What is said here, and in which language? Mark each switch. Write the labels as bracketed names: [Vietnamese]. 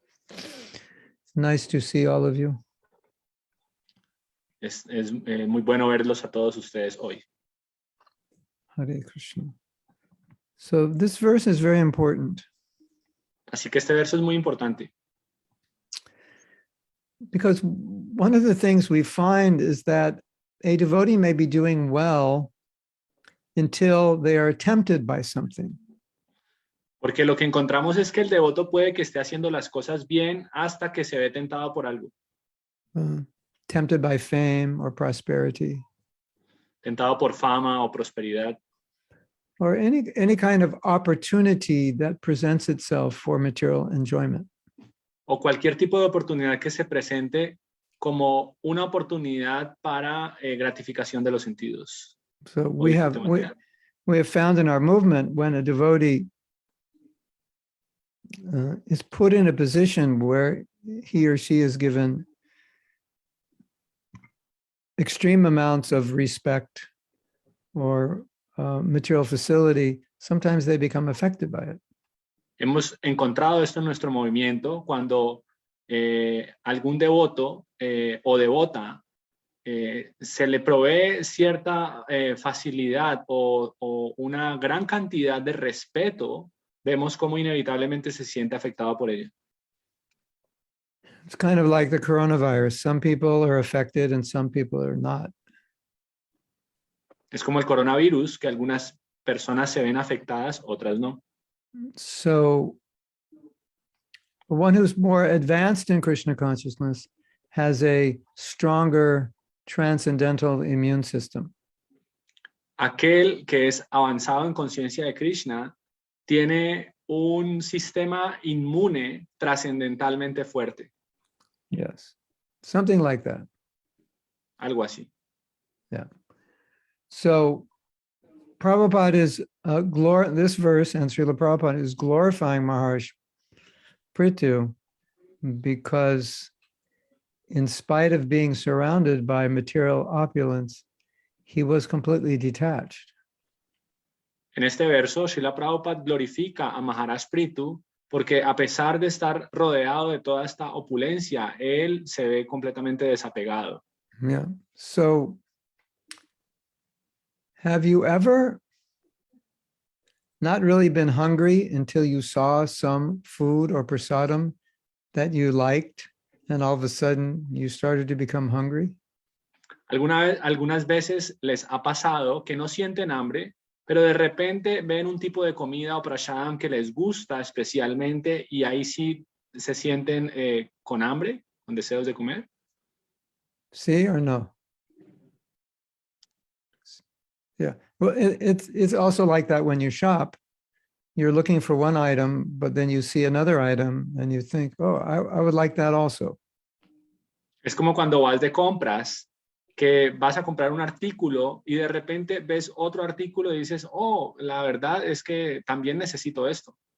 [English] It's nice to see all of you. [Spanish] Es muy bueno verlos a todos ustedes hoy. [English] Hare Krishna. So this verse is very important. [Spanish] Así que este verso es muy importante. [English] Because one of the things we find is that a devotee may be doing well until they are tempted by something. [Spanish] Porque lo que encontramos es que el devoto puede que esté haciendo las cosas bien hasta que se ve tentado por algo. [English] Tempted by fame or prosperity. [Spanish] Tentado por fama o prosperidad. [English] Or any kind of opportunity that presents itself for material enjoyment. [Spanish] O cualquier tipo de oportunidad que se presente como una oportunidad para gratificación de los sentidos. [English] So we have found in our movement when a devotee is put in a position where he or she is given extreme amounts of respect or material facility, sometimes they become affected by it. [Spanish] Hemos encontrado esto en nuestro movimiento cuando algún devoto o devota se le provee cierta facilidad o una gran cantidad de respeto, vemos cómo inevitablemente se siente afectado por ello. [English] It's kind of like the coronavirus. Some people are affected and some people are not. [Spanish] Es como el coronavirus, que algunas personas se ven afectadas, otras no. [English] So one who's more advanced in Krishna consciousness has a stronger transcendental immune system. [Spanish] Aquel que es avanzado en conciencia de Krishna tiene un sistema inmune trascendentalmente fuerte. [English] Yes, something like that. [Spanish] Algo así. [English] Yeah. So Prabhupada is this verse, and Srila Prabhupada is glorifying Mahārāja Pṛthu because in spite of being surrounded by material opulence, he was completely detached. [Spanish] En este verso, Srila Prabhupada glorifica a Mahārāja Pṛthu porque a pesar de estar rodeado de toda esta opulencia, él se ve completamente desapegado. [English] Yeah. So, have you ever not really been hungry until you saw some food or prasadam that you liked, and all of a sudden you started to become hungry? [Spanish] Algunas veces les ha pasado que no sienten hambre, pero de repente ven un tipo de comida o prasadam que les gusta especialmente y ahí sí se sienten con hambre, con deseos de comer. Sí or no? [English] Yeah. Well, it's also like that when you shop. You're looking for one item, but then you see another item and you think, oh, I would like that also. [Spanish] Es como cuando vas de compras, que vas a comprar un artículo y de repente ves otro artículo y dices, oh, la verdad es que también necesito esto.